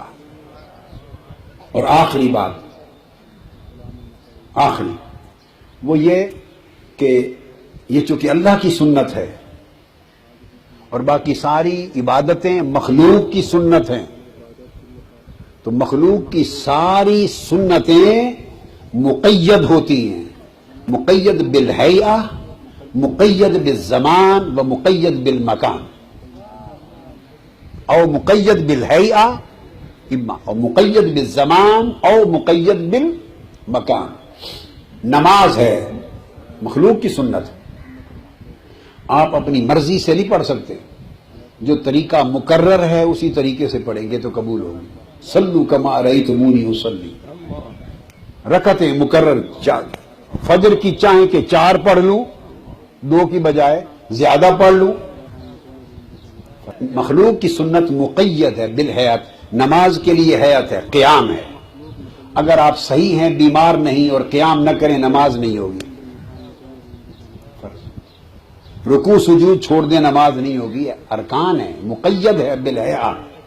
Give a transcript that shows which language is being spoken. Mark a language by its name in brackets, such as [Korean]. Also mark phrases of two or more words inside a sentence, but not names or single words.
[Urdu] اور آخری بات، آخری وہ یہ کہ یہ چونکہ اللہ کی سنت ہے اور باقی ساری عبادتیں مخلوق کی سنت ہیں، تو مخلوق کی ساری سنتیں مقید ہوتی ہیں، [Arabic] مقید بالہیئہ، مقید بالزمان و مقید بالمکان، او مقید بالہیئہ اما او مقید بالزمان او مقید بالمکان۔ [Urdu] نماز ہے مخلوق کی سنت، آپ اپنی مرضی سے نہیں پڑھ سکتے، جو طریقہ مقرر ہے اسی طریقے سے پڑھیں گے تو قبول ہوگی۔ [Arabic] صلو کما رأیتمونی اصلی، [Urdu] رکعتیں مقرر، فجر کی چاہیں کہ 4 پڑھ لوں 2 کی بجائے زیادہ پڑھ لوں، مخلوق کی سنت مقید ہے بالحیات، نماز کے لیے حیات ہے، قیام ہے، اگر آپ صحیح ہیں، بیمار نہیں اور قیام نہ کریں نماز نہیں ہوگی، رکوع سجود چھوڑ دیں نماز نہیں ہوگی، ارکان ہے، مقید ہے بالحیات۔